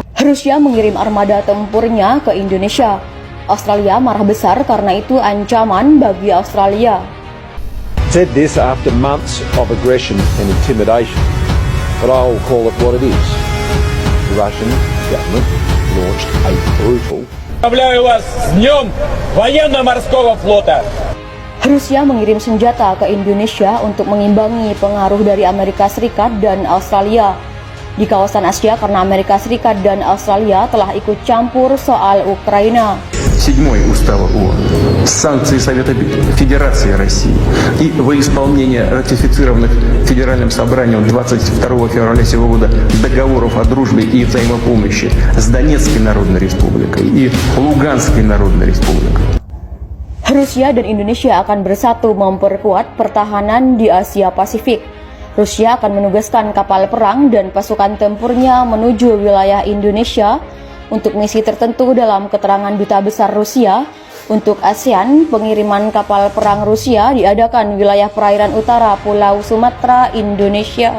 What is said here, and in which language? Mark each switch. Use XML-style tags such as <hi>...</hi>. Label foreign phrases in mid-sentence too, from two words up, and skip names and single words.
<id>Rusia mengirim armada tempurnya ke Indonesia. Australia marah besar karena itu ancaman bagi Australia.</id> <en>Said this after months of aggression and intimidation, but I'll call it what it is. The Russian government launched a brutal.</en> <ru>Поздравляю вас с Днем военно-морского флота!</ru> <id>Rusia mengirim senjata ke Indonesia untuk mengimbangi pengaruh dari Amerika Serikat dan Australia di kawasan Asia karena Amerika Serikat dan Australia telah ikut campur soal Ukraina.</id> <ru>7-й Устава ООН, санкции Совета Федерации России и во исполнение ратифицированных Федеральным собранием 22 февраля сего года договоров о дружбе и взаимопомощи с Донецкой Народной Республикой и Луганской Народной Республикой.</ru> <id>Rusia dan Indonesia akan bersatu memperkuat pertahanan di Asia Pasifik. Rusia akan menugaskan kapal perang dan pasukan tempurnya menuju wilayah Indonesia untuk misi tertentu. Dalam keterangan Duta Besar Rusia untuk ASEAN, pengiriman kapal perang Rusia diadakan wilayah perairan utara Pulau Sumatera, Indonesia.</id>